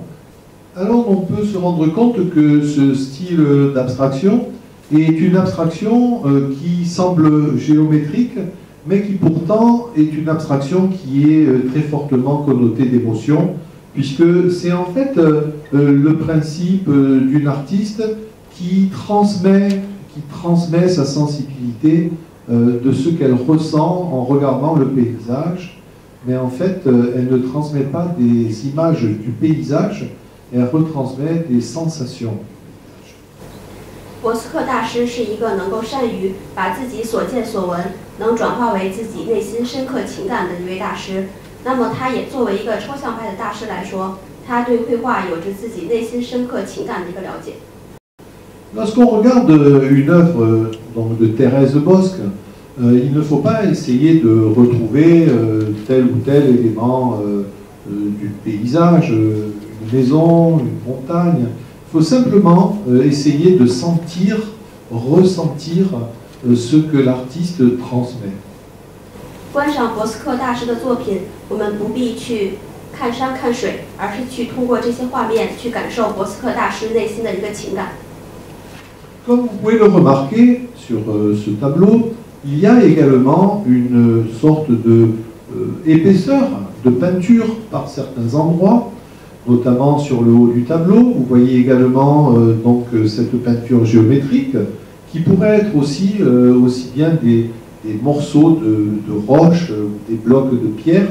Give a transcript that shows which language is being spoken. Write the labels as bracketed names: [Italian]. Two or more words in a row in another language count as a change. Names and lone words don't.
[French] Alors on peut se rendre compte que ce style d'abstraction est une abstraction qui semble géométrique, mais qui pourtant est une abstraction qui est très fortement connotée d'émotion, puisque c'est en fait le principe d'une artiste qui transmet sa sensibilité de ce qu'elle ressent en regardant le paysage, mais en fait elle ne transmet pas des images du paysage, elle retransmet des sensations. [Chinese] 博斯克大师是一个能够善于把自己所见所闻能转化为自己内心深刻情感的一位大师。那么，他也作为一个抽象派的大师来说，他对绘画有着自己内心深刻情感的一个了解。 [French] Lorsqu'on regarde une œuvre donc, de Thérèse Bosc, il ne faut pas essayer de retrouver tel ou tel élément du paysage, une maison, une montagne. Il faut simplement essayer de sentir, ressentir ce que l'artiste transmet. [Chinese] 观赏博斯克大师的作品，我们不必去看山看水，而是去通过这些画面去感受博斯克大师内心的一个情感。 [French] Comme vous pouvez le remarquer sur ce tableau, il y a également une sorte de épaisseur de peinture par certains endroits, notamment sur le haut du tableau. Vous voyez également donc cette peinture géométrique qui pourrait être aussi bien des morceaux de roche ou des blocs de pierre.